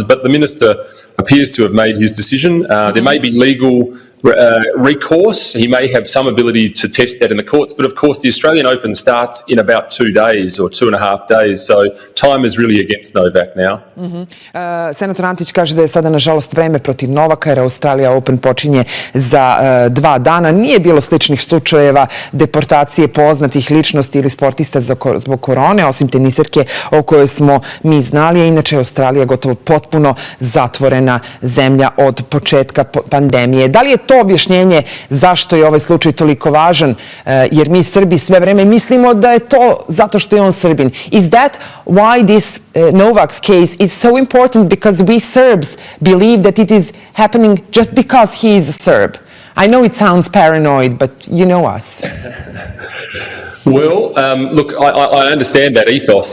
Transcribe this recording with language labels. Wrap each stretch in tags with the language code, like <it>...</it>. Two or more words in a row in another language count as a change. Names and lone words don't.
<en>But the minister appears to have made his decision. There may be legal recourse. He may have some ability to test that in the courts, but of course the Australian Open starts in about 2 days or 2.5 days, so time is really against Novak now.</en> <sr>Senator Antić kaže da je sada nažalost vreme protiv Novaka jer Australia Open počinje za 2 dana. Nije bilo sličnih slučajeva deportacije poznatih ličnosti ili sportista zbog korone, osim teniserke o kojoj smo mi znali. Inače, Australija je gotovo potpuno zatvorena zemlja od početka pandemije. Da li je to objašnjenje zašto je ovaj slučaj toliko važan? Jer mi Srbi sve vreme mislimo da je to zato što je on Srbin.</sr> <en>Is that why this Novak's case is so important? Because we Serbs believe that it is happening just because he is a Serb. I know it sounds paranoid, but you know us. Well, look, I understand that ethos.</en>